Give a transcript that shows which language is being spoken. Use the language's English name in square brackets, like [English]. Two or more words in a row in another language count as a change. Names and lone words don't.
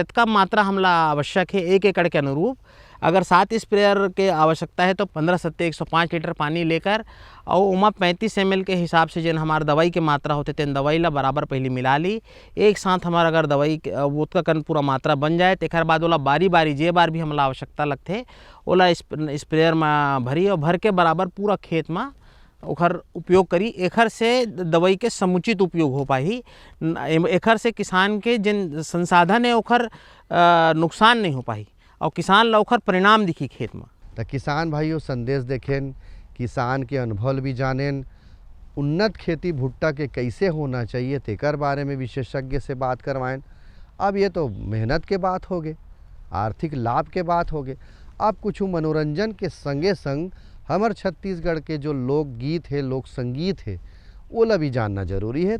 [Chhattisgarhi] जितना मात्रा हमला आवश्यक है 1 एकड़ के अनुरूप, अगर 7 स्प्रेयर के आवश्यकता है तो 15 सत्ते 105 लीटर पानी लेकर और उमा 35 ml के हिसाब से जिन हमारे दवाई के मात्रा होते तेन दवाई ला बराबर पहले मिला ली। एक साथ हमारा अगर दवाई वो का कन पूरा मात्रा बन जाए तो एक बाद ओला बारी बारी जे बार भी हमला आवश्यकता लगते ओला स्प्रेयर में भरी और भर के बराबर पूरा खेत में ओखर उपयोग करी। एखर से दवाई के समुचित उपयोग हो पाही, एखर से किसान के जिन संसाधन है ओखर नुकसान नहीं हो पाही और किसान ला ओखर परिणाम दिखी खेत में। तो किसान भाइयों संदेश देखें, किसान के अनुभव भी जानें, उन्नत खेती भुट्टा के कैसे होना चाहिए तेकर बारे में विशेषज्ञ से बात करवाएं। अब ये तो मेहनत के बात हो गए, आर्थिक लाभ के बात हो गए, अब कुछ मनोरंजन के संगे संग हमार छत्तीसगढ़ के जो लोकगीत है, लोक संगीत है, वो ला भी जानना जरूरी है।